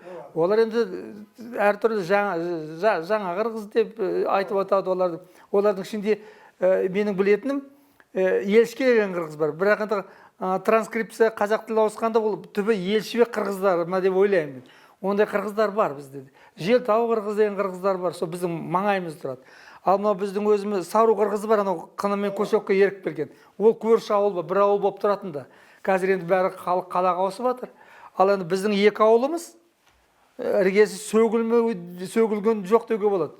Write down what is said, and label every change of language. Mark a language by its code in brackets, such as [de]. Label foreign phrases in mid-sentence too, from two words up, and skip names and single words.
[kk] Олар енді әртүрлі жаңа кыргыз деп айтып атады оларды. Олардың ішінде менің білетінім елшіге келген кыргыз бар. Бірақ енді транскрипция қазақ тілі ауысқанда ол түбі елшібек кыргыздар ма деп ойлаймын. Ондай кыргыздар бар бізде. Желтау кыргыз деген кыргыздар бар. Сол біздің маңайымыз тұрады. Ал мынау біздің өзіміз Сару кыргызы бар, анау қынымен көшекке еріп келген. Ол көрші ауыл ба, бір ауыл болып тұратын да. Қазір енді бәрі халық қалаға ауысып жатыр. Ал енді біздің екі ауылымыз іргесі сөгілген жоқ деуге болады.